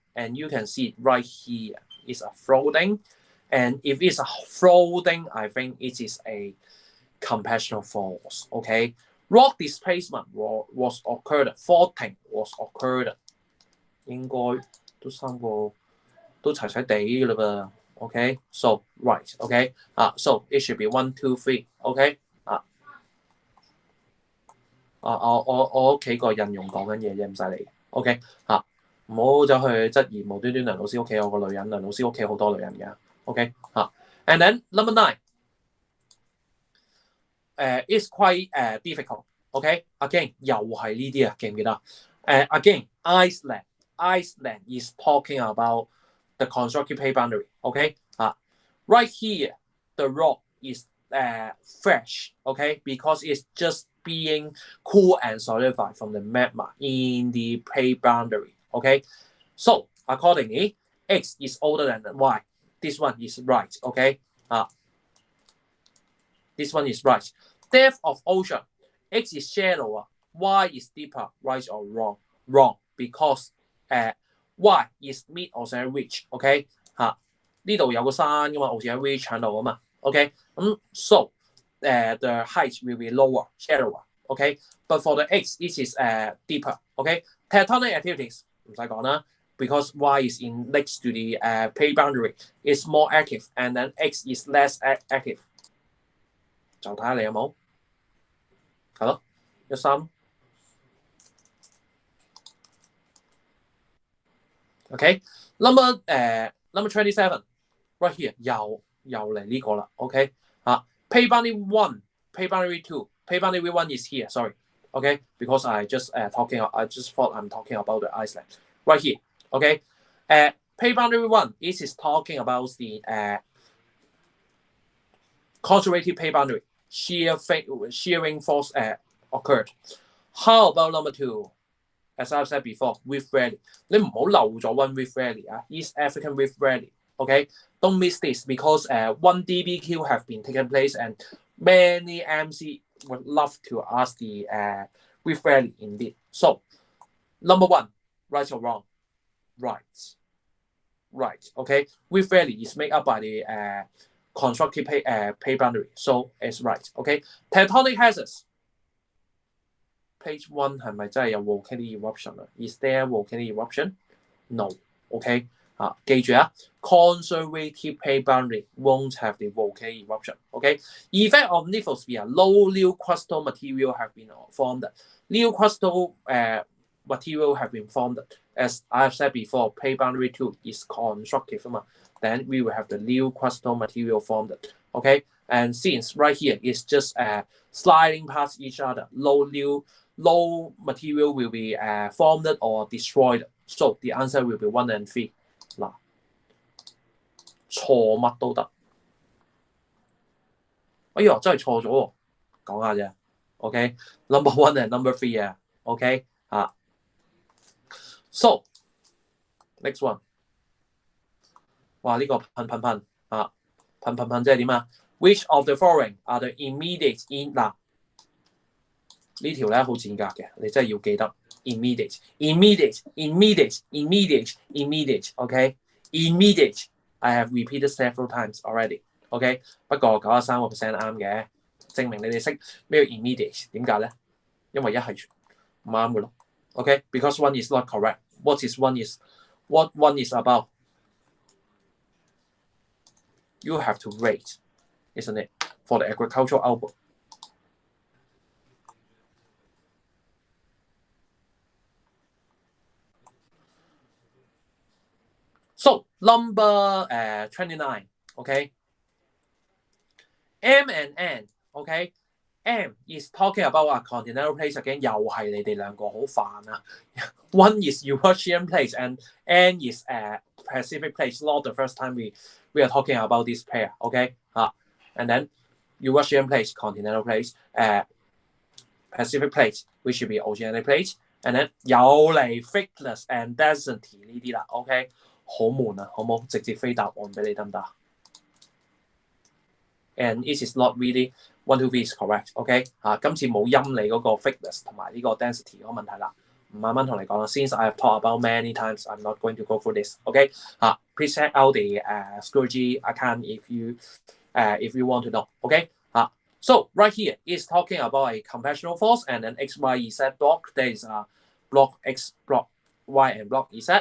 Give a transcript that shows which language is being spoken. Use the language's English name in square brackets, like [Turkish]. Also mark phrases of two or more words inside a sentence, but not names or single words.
[English] And you can see right here is a floating, and if it's a floating, I think it is a compassional force. Okay, rock displacement was occurred, faulting was occurred， [Cantonese] 應該都3個都齊齊地㗎啦噃。 [English] Okay, so right. Okay, so it should be 1, 2, 3. [Cantonese] Okay, 我屋企個印用講緊嘢啫，唔使理。OK 唔好走去質疑無端端梁老師屋企有個女人，梁老師屋企好多女人嘅。 [English] OK and then number 9, it's quite difficult. OK, again [Cantonese] 又係呢啲啊，記唔記得 [English] ？Again Iceland is talking about the constructive plate boundary. OK right here the rock is fresh. OK, because it's just being cool and solidified from the magma in the plate boundary. Okay, so accordingly, X is older than Y. This one is right. Okay, this one is right. Depth of ocean, X is shallower, Y is deeper. Right or wrong? Wrong, because Y is mid oceanic ridge. Okay, [Cantonese] 呢度有個山噶嘛 [English] ，oceanic ridge [Cantonese] 喺度啊嘛。 [English] Okay, so the height will be lower, shallower. Okay, but for the X, it is deeper. Okay, tectonic activities [Cantonese] 唔使講啦 [English] ，because Y is in next to the plate boundary, is more active, and then X is less active。 [Cantonese] 就睇下你有冇，係咯 [English] ，13。Okay, number 27 right here [Cantonese] 又嚟呢個啦。 [English] OK plate boundary 1, plate boundary 2, plate boundary 1 is here. Sorry. Okay, because I just thought I'm talking about the Iceland right here. Okay, plate boundary 1 is talking about the conservative plate boundary, shearing force occurred. How about number 2? As I've said before, Rift Valley. [Cantonese] 你唔好漏咗 One Rift Valley East African Rift Valley. [English] Okay, don't miss this because 1 DBQ have been taken place and many MC would love to ask the Rift Valley indeed. So, number 1, right or wrong? Right. Okay, Rift Valley is made up by the constructive plate boundary, so it's right. Okay, tectonic hazards. Page 1 [Cantonese] 係咪真係有 [English] volcanic eruption 啊 ？Is there volcanic eruption? No. Okay. 記住 conservative plate boundary won't have the volcanic eruption. Okay. Effect of lithosphere, low new crustal material have been formed. New crustal material have been formed. As I've said before, plate boundary 2 is constructive. Then we will have the new crustal material formed. Okay. And since right here is just sliding past each other, no material will be formed or destroyed. So the answer will be 1 and 3. [Cantonese] 嗱，錯乜都得。哎呀，真係錯咗喎，講下啫。 [English] OK，number、1 and number 3 [Cantonese] 啊。OK 啊。 [English] So next one， [Cantonese] 哇呢、個噴啊，噴即係點啊 ？ [English] Which of the following are the immediate in [Cantonese] 嗱？呢條咧好賤格嘅，你真係要記得 immediate。 [English] OK，immediate。 I have repeated several times already。 [Cantonese] OK， 不過93% 啱嘅，證明你哋識咩叫 immediate？ 點解咧？因為一係唔啱嘅咯。 [English] OK，because one is not correct. What one is about? You have to rate, isn't it, for the agricultural output? So number 29, okay. M and N, okay. M is talking about a continental plates again. [Cantonese] 又係你哋兩個好煩啊。 [English] One is Eurasian plates and N is Pacific plates. Not the first time we are talking about this pair, okay. And then Eurasian plates, continental plates, Pacific plates, which should be oceanic plates. And then [Cantonese] 有嚟 [English] thickness and density [Cantonese] 呢啲啦 ，OK， 好悶啊，好冇？直接飛答案俾你得唔得 [English] ？And it is not really 1, 2, 3 is correct， [Cantonese] OK 今次冇陰你嗰個 thickness 同埋呢個 density 嗰個問題啦。慢慢同你講啦。 [English] Since I have talked about many times, I'm not going to go through this. OK please check out the schoology account if you want to know. OK so right here is talking about a compressional force and then X, Y, Z block. There is a block X, block Y, and block Z.